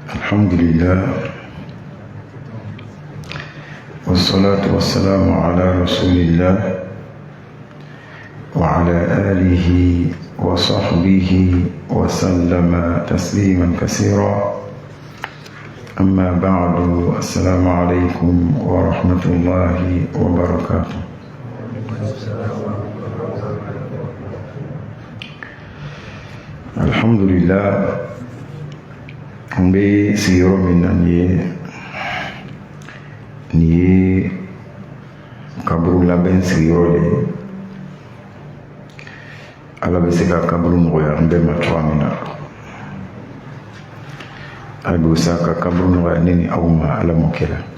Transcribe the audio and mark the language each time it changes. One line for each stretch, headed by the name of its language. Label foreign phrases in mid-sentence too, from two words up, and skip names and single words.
Arabic: الحمد لله والصلاة والسلام على رسول الله وعلى آله وصحبه وسلم تسليما كثيرا. أما بعد، السلام عليكم ورحمة الله وبركاته. الحمد لله
Bambara: be sigiro min na ni kaburu labɛn sigiro le ala bɛ se ka kaburu nɔgɔya n bɛɛ ma cogoya min na. ala bɛ se ka kaburu nɔgɔya ne ni aw ma ala m'o kɛ la.